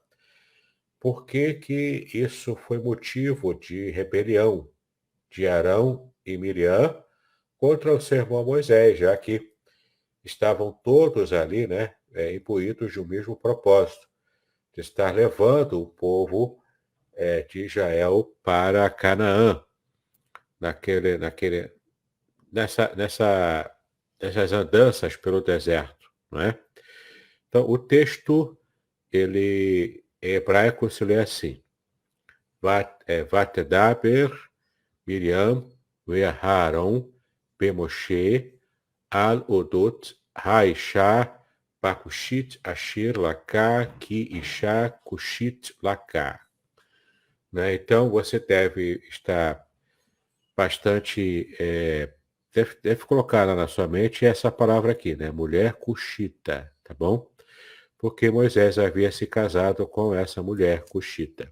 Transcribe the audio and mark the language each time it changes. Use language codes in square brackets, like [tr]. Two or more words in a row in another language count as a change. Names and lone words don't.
[pt] por que que isso foi motivo de rebelião de Arão e Miriam contra o seu irmão Moisés, já que estavam todos ali, né, imbuídos de um mesmo propósito, de estar levando o povo de Israel para Canaã, nessa, nessa, nessas andanças pelo deserto, não é? Então, o texto, ele, em hebraico, se lê assim: [he] ותדבר מרים ואהרן במשה על אודות האשה הכשית אשר לקח כי אשה כשית לקח. [pt] Né? Então, você deve estar bastante... deve colocar lá na sua mente essa palavra aqui, né? Mulher cuxita, tá bom? Porque Moisés havia se casado com essa mulher cuxita.